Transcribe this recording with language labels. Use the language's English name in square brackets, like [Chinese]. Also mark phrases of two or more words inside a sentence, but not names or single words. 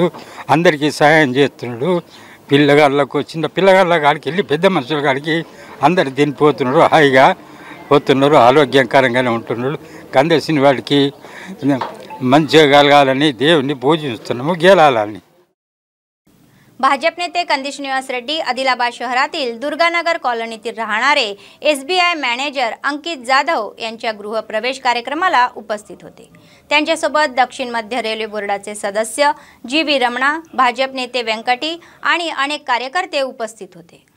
[Telugu] అందరికీ సహాయం చేస్తున్నాడు. పిల్లగాళ్ళకు చిన్న పిల్లగాళ్ళ కాడికి వెళ్ళి పెద్ద మనుషుల కాడికి అందరు తినిపోతున్నారు. హాయిగా పోతున్నారు. ఆరోగ్యకరంగానే ఉంటున్నారు. కందేసిన వాడికి మంచిగా కలగాలని దేవుని పూజిస్తున్నాము, గెలాలని. [Marathi] भाजप नेते कंदेश निवास रेड्डी आदिलाबाद शहरातील दुर्गानगर कॉलनीतील राहणारे SBI मॅनेजर अंकित जाधव यांच्या गृहप्रवेश कार्यक्रमाला उपस्थित होते। त्यांच्यासोबत दक्षिण मध्य रेल्वे बोर्डाचे सदस्य GV रमणा, भाजप नेते व्यंकटी आणि अनेक कार्यकर्ते उपस्थित होते।